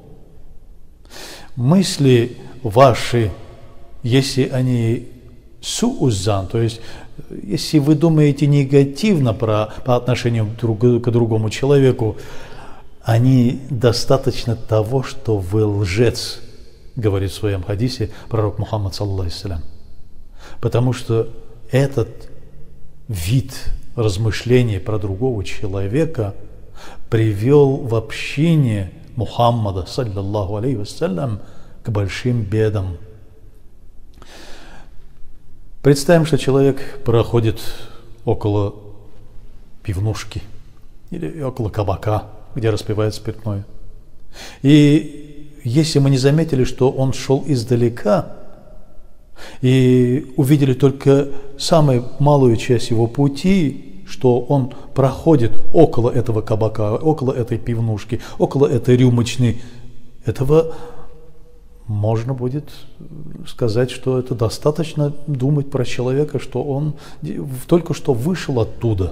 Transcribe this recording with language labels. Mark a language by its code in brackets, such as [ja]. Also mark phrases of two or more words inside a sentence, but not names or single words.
[ru] Мысли ваши, если они сууззан, то есть если вы думаете негативно по отношению к другому человеку, они достаточно того, что вы лжец, говорит в своем хадисе пророк Мухаммад, [ar] صلى الله عليه وسلم. [ru] Потому что этот вид размышления про другого человека привел в общине Мухаммада, [ar] صلى الله عليه وسلم, [ru] к большим бедам. Представим, что человек проходит около пивнушки или около кабака, где распивают спиртное. И если мы не заметили, что он шел издалека, и увидели только самую малую часть его пути, что он проходит около этого кабака, около этой пивнушки, около этой рюмочной, этого можно будет сказать, что это достаточно думать про человека, что он только что вышел оттуда.